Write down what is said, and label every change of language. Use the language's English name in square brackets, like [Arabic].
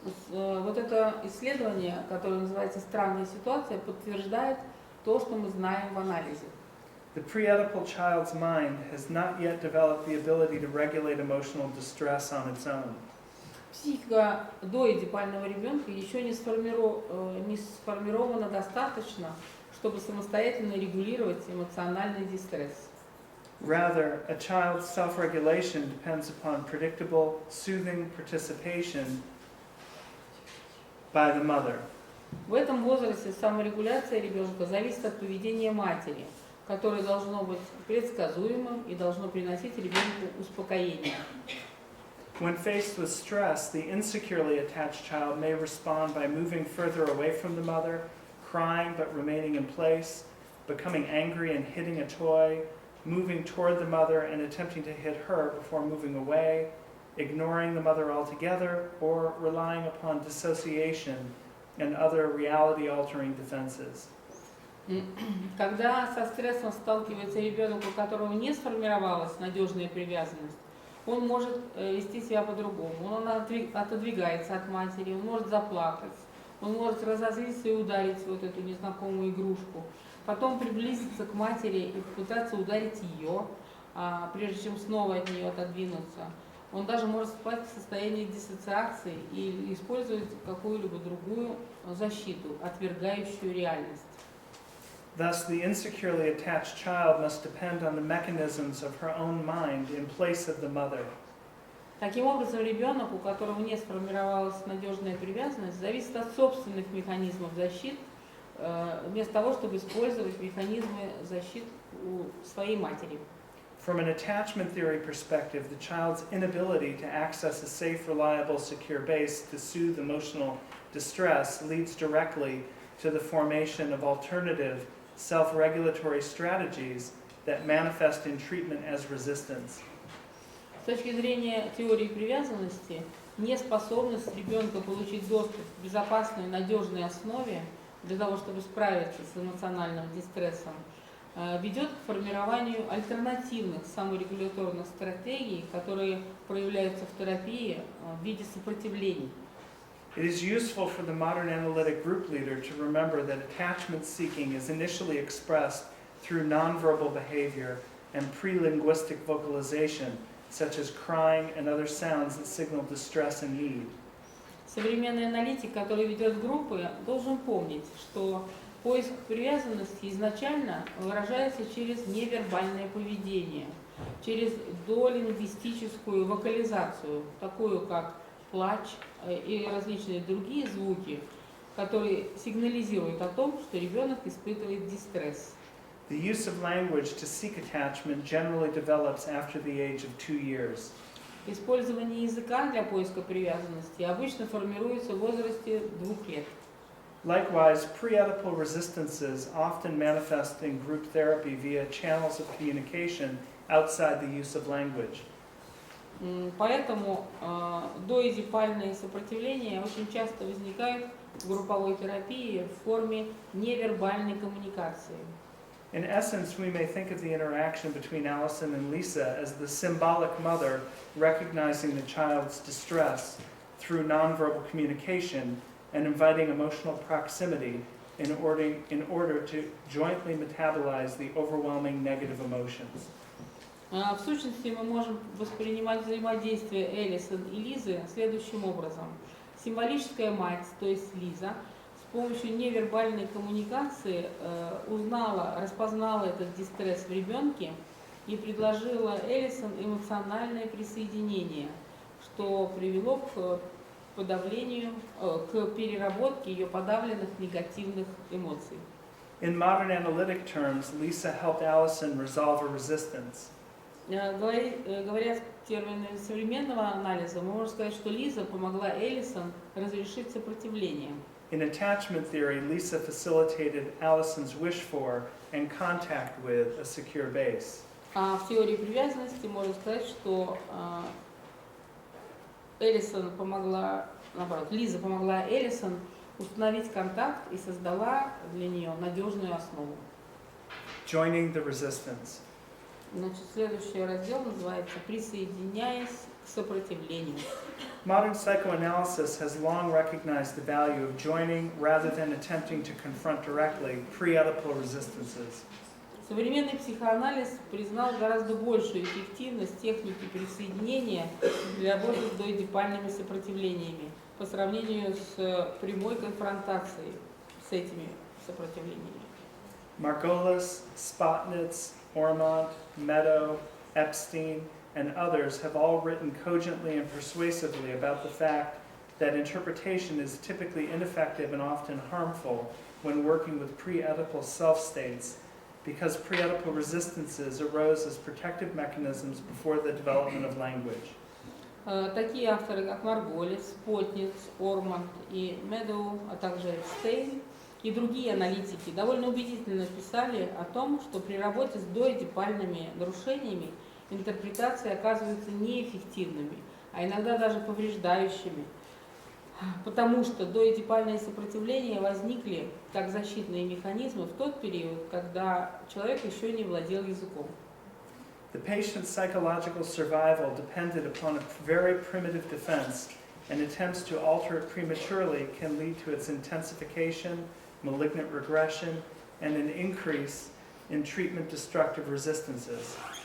[Russian] Вот это исследование, которое называется «Странная ситуация», подтверждает то, что мы знаем в анализе. [English] The pre-Oedipal child's mind has not yet developed the ability to regulate emotional distress on its own. [Russian] Психика доэдипального ребенка еще не сформирована достаточно, чтобы самостоятельно регулировать эмоциональный дистресс. [English] Rather, a child's self-regulation depends upon predictable, soothing participation by the mother. [Russian] В этом возрасте саморегуляция ребенка зависит от поведения матери, которое должно быть предсказуемым и должно приносить ребенку успокоение. [English] When faced with stress, the insecurely attached child may respond by moving further away from the mother, crying but remaining in place, becoming angry and hitting a toy, moving toward the mother and attempting to hit her before moving away, ignoring the mother altogether, or relying upon dissociation and other reality-altering defenses. [Russian] Когда со стрессом сталкивается ребенок, у которого не сформировалась надежная привязанность, он может вести себя по-другому. Он отодвигается от матери, он может заплакать, он может разозлиться и ударить вот эту незнакомую игрушку, потом приблизиться к матери и попытаться ударить ее, прежде чем снова от нее отодвинуться. Он даже может впасть в состояние диссоциации и использовать какую-либо другую защиту, отвергающую реальность. [English] Thus, the insecurely attached child must depend on the mechanisms of her own mind in place of the mother. [Russian] Таким образом, ребенок, у которого не сформировалась надежная привязанность, зависит от собственных механизмов защиты, вместо того, чтобы использовать механизмы защиты у своей матери. [English] From an attachment theory perspective, the child's inability to access a safe, reliable, secure base to soothe emotional distress leads directly to the formation of alternative, self-regulatory strategies that manifest in treatment as resistance. [Russian] С точки зрения теории привязанности, неспособность ребенка получить доступ к безопасной, надежной основе для того, чтобы справиться с эмоциональным дистрессом, ведет к формированию альтернативных саморегуляторных стратегий, которые проявляются в терапии в виде сопротивлений. [English] It is useful for the modern analytic group leader to remember that attachment seeking is initially expressed through nonverbal behavior and pre-linguistic vocalization, such as crying and other sounds that signal distress and need. [Russian] Современный аналитик, который ведет группы, должен помнить, что поиск привязанности изначально выражается через невербальное поведение, через долингвистическую вокализацию, такую как плач и различные другие звуки, которые сигнализируют о том, что ребенок испытывает дистресс. [English] The use of language to seek attachment generally develops after the age of 2 years. [Russian] Использование языка для поиска привязанности обычно формируется в возрасте 2 лет. [English] Likewise, pre-Oedipal resistances often manifest in group therapy via channels of communication outside the use of language. [Russian] Поэтому доэдипальные сопротивления очень часто возникают в групповой терапии в форме невербальной коммуникации. [English] In essence, we may think of the interaction between Allison and Lisa as the symbolic mother recognizing the child's distress through nonverbal communication and inviting emotional proximity in order to jointly metabolize the overwhelming negative emotions. [Russian] В сущности, мы можем воспринимать взаимодействие Элисон и Лизы следующим образом. Символическая мать, то есть Лиза, с помощью невербальной коммуникации распознала этот дистресс в ребенке и предложила Элисон эмоциональное присоединение, что привело к переработке ее подавленных негативных эмоций. [English] In modern analytic terms, Lisa helped Allison resolve a resistance. [Russian] Говоря терминами современного анализа, мы можем сказать, что Лиза помогла Элисон разрешить сопротивление. [English] In attachment theory, Lisa facilitated Allison's wish for and contact with a secure base. [Russian] А в теории привязанности можно сказать, что Элисон помогла, наоборот, Лиза помогла Элисон установить контакт и создала для нее надежную основу. [English] Joining the resistance. [Russian] Значит, следующий раздел называется «Присоединяясь к сопротивлению». [English] Modern psychoanalysis has long recognized the value of joining rather than attempting to confront directly pre-Oedipal resistances. [Russian] Современный психоанализ признал гораздо большую эффективность техники присоединения для работы с доэдипальными сопротивлениями по сравнению с прямой конфронтацией с этими сопротивлениями. [English] Margolis, Spotnitz, Ormond, Meadow, Epstein, and others have all written cogently and persuasively about the fact that interpretation is typically ineffective and often harmful when working with pre-Oedipal self-states because pre-Oedipal resistances arose as protective mechanisms before the development of language. [Russian] Такие авторы, как Марголис, Спотниц, Орманд и Медоу, а также Эпстейн и другие аналитики довольно убедительно писали о том, что при работе с доэдипальными нарушениями интерпретации оказываются неэффективными, а иногда даже повреждающими, потому что доэдипальные сопротивления возникли как защитные механизмы в тот период, когда человек еще не владел языком. [English] The patient's psychological survival depended upon a very primitive defense, and attempts to alter it prematurely can lead to its intensification, malignant regression, and an increase in treatment-destructive resistances.